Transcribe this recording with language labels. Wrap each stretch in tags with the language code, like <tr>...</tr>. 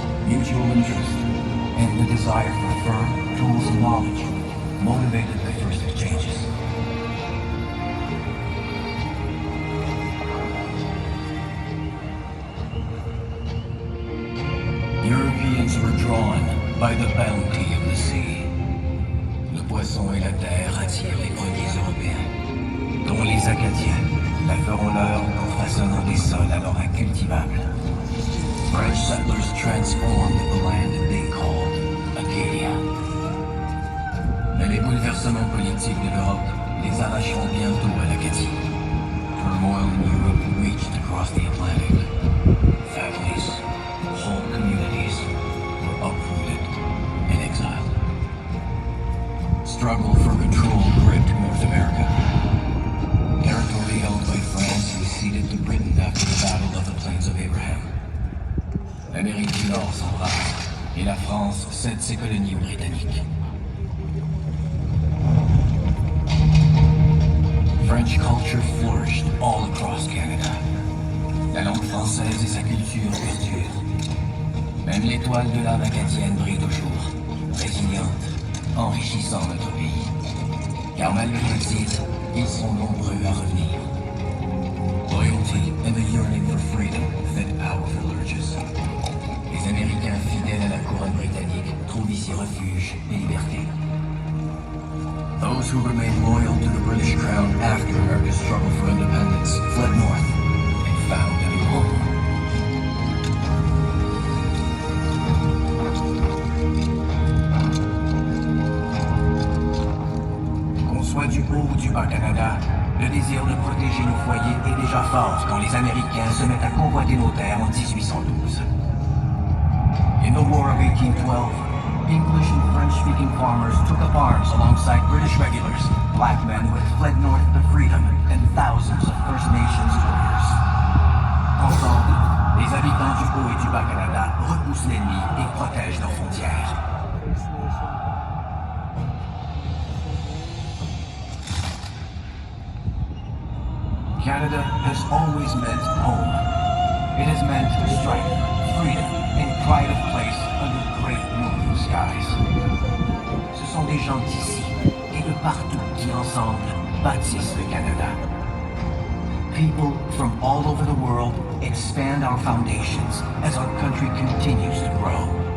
<en>Mutual interest and the desire for firm tools and knowledge motivated the first exchanges. Europeans were drawn by the bounty of the sea.</en> <fr>Le poisson et la terre attirent les premiers Européens, dont les Acadiens la feront leur en façonnant des sols alors incultivables.</fr> <en>French settlers transformed the land they called Acadia.</en> <fr>Mais les bouleversements politiques de l'Europe les arracheront bientôt à l'Acadie.</fr> <en>Turmoil in Europe reached across the Atlantic. Families, whole communities were uprooted and exiled. Struggle for control gripped North America. Territory held by France was ceded to Britain after the Battle of the Plains of Abraham.</en> <fr>L'Amérique du Nord s'embrase et la France cède ses colonies aux Britanniques.</fr> <en>French culture flourished all across Canada.</en> <fr>La langue française et sa culture perdurent. Même l'étoile de l'âme acadienne brille toujours, résiliente, enrichissant notre pays. Car malgré l'exil, ils sont nombreux à revenir.</fr> <en>Loyalty and the yearning for freedom fed powerful urges.</en> <fr>Les Américains fidèles à la couronne britannique trouvent ici refuge et liberté.</fr> <en>Those who remained loyal to the British crown after America's struggle for independence fled north and found a new home.</en> <fr>Qu'on soit du haut ou du bas Canada, le désir de protéger nos foyers est déjà fort quand les Américains se mettent à convoiter nos terres en 1812.</fr> <en>In the War of 1812, English and French-speaking farmers took up arms alongside British regulars, black men who had fled north to freedom, and thousands of First Nations warriors.</en> <fr>Ensemble, les habitants du Haut et du Bas-Canada repoussent l'ennemi et protègent leurs frontières.</fr> <en>Canada has always meant home. It has meant strength, freedom, and pride of place under great northern skies.</en> <fr>Ce sont des gens d'ici et de partout qui ensemble bâtissent le Canada.</fr> <en>People from all over the world expand our foundations as our country continues to grow.</en>